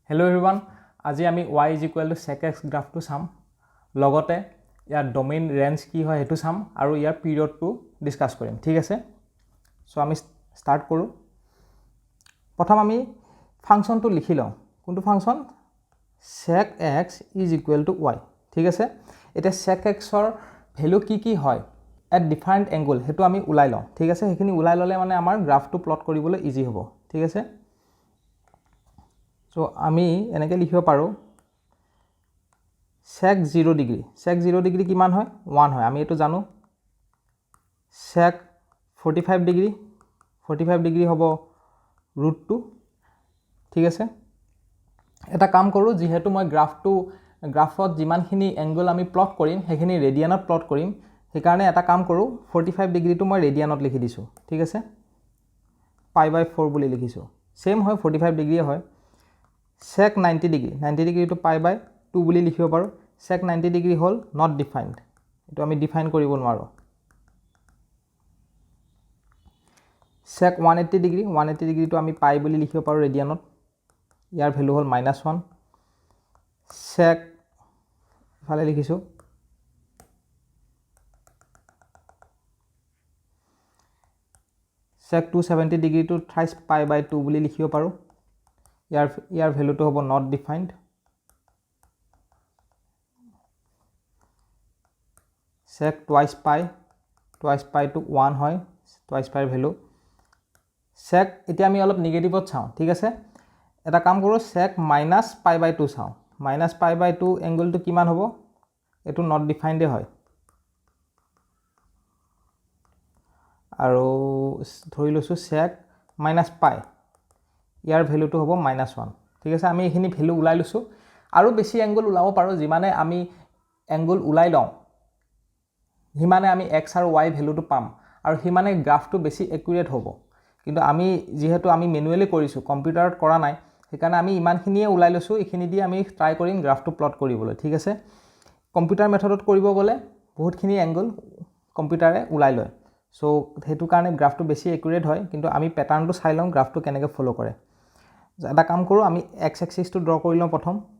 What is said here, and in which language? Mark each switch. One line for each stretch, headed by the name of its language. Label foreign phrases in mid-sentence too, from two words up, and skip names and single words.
English: Hello everyone,
Assamese: আজি আমি
English: y is equal to sec x
Assamese: গ্ৰাফটো চাম লগতে ইয়াৰ
English: domain range
Assamese: কি হয় হেতু চাম আৰু ইয়াৰ পিৰিয়ডটো ডিসকাস কৰিম ঠিক আছে সো আমি স্টার্ট কৰো প্ৰথম আমি ফাংচনটো লিখি লওঁ কোনটো ফাংচন
English: sec x is equal to y
Assamese: ঠিক আছে এটা sec x ৰ ভ্যালু কি হয়
English: at different angle
Assamese: হেতু আমি উলাই লওঁ ঠিক আছে হেখিনি উলাই ললে মানে আমাৰ গ্ৰাফটো প্লট কৰিবলৈ ইজি হ'ব ঠিক আছে So, আমি এনেকে লিখিব পাৰো
English: sec 0 degree sec 0 degree
Assamese: কিমান হয় 1 হয় আমি এটো জানো sec 45 degree হ'ব √2 ঠিক আছে এটা কাম কৰো যেহেতু মই গ্ৰাফত যিমানখিনি এংগল আমি প্লট কৰিম হেখিনি ৰেডিয়ানত প্লট কৰিম হেকাৰণে এটা কাম কৰো 45 degree টো মই ৰেডিয়ানত লিখি দিছো ঠিক আছে π/4 বুলি লিখিছো সেম হয় 45 degree হয়
English: sec 90 degree
Assamese: to
English: pi by 2
Assamese: বুলি লিখিব পাৰো
English: sec 90 degree
Assamese: হল
English: not defined
Assamese: এটো আমি ডিফাইন কৰিব নোৱাৰো
English: sec 180 degree
Assamese: to আমি pi বুলি লিখিব পাৰো ৰেডিয়ানত ইয়াৰ ভ্যালু হল -1 sec ফালে লিখিছো
English: sec 270 degree
Assamese: to
English: thrice pi by 2
Assamese: বুলি লিখিব পাৰো ইয়াৰ ভ্যালুটো হ'ব
English: not defined sec twice pi
Assamese: to 1 হয়
English: twice pi
Assamese: ভ্যালু sec এতিয়া আমি অলপ নেগেটিভত চাওঁ ঠিক আছে এটা কাম কৰো sec -pi/2 চাওঁ -pi/2 এংগলটো কিমান হ'ব এটো
English: not defined
Assamese: হয় আৰু ধৰি লৈছো sec -pi ইয়াৰ ভ্যালুটো হ'ব -1 ঠিক আছে আমি এখিনি ভ্যালু উলাই লৈছো আৰু বেছি এংগল উলাব পাৰো যিমানে আমি এংগল উলাই লওঁ হিমানে আমি x আৰু y ভ্যালুটো পাম আৰু হিমানে গ্ৰাফটো বেছি একুৰেট হ'ব কিন্তু আমি যেহেতু আমি ম্যানুয়ালি কৰিছো কম্পিউটাৰত কৰা নাই হেকাৰণে আমি ইমানখিনিয়ে উলাই লৈছো এখিনি দি আমি ট্রাই কৰিম গ্ৰাফটো প্লট কৰিবলৈ ঠিক আছে
English: computer method
Assamese: কৰিব গলে বহুতখিনি এংগল কম্পিউটাৰে উলাই লয় সো হেতু কাৰণে গ্ৰাফটো বেছি একুৰেট হয় কিন্তু আমি প্যাটাৰ্নটো চাই লওঁ গ্ৰাফটো কেনেকৈ ফলো কৰে এটা কাম কৰো আমি
English: x axis
Assamese: টো ড্ৰ কৰি লওঁ প্ৰথম